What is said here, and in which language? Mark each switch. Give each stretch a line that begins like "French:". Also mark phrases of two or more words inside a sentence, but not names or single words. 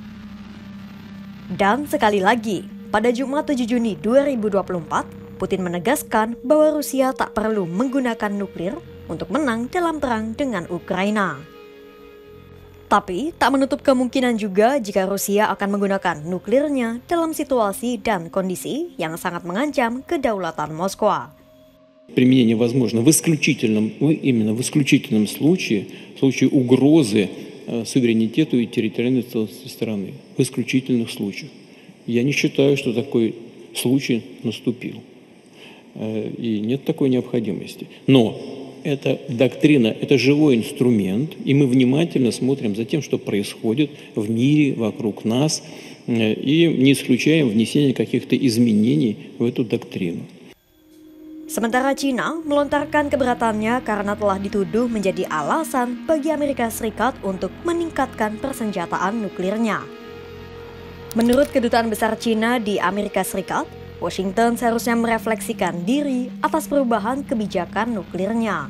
Indonesian: Dan sekali lagi, pada Jumat 7 Juni 2024, Putin menegaskan bahwa Rusia tak perlu menggunakan nuklir untuk menang dalam perang dengan Ukraina. Tapi, tak menutup kemungkinan juga jika Rusia akan menggunakan nuklirnya dalam situasi dan kondisi yang sangat mengancam kedaulatan Moskwa.
Russian: Применение возможно именно в исключительном случае, в случае угрозы суверенитету и территориальной целостности страны. В исключительных случаях. Я не считаю, что такой случай наступил. И нет такой необходимости. Но эта доктрина, это живой инструмент, и мы внимательно смотрим за тем, что происходит в мире вокруг нас, и не исключаем внесение каких-то изменений в эту доктрину.
Indonesian: Sementara China melontarkan keberatannya karena telah dituduh menjadi alasan bagi Amerika Serikat untuk meningkatkan persenjataan nuklirnya. Menurut Kedutaan Besar China di Amerika Serikat, Washington seharusnya merefleksikan diri atas perubahan kebijakan nuklirnya.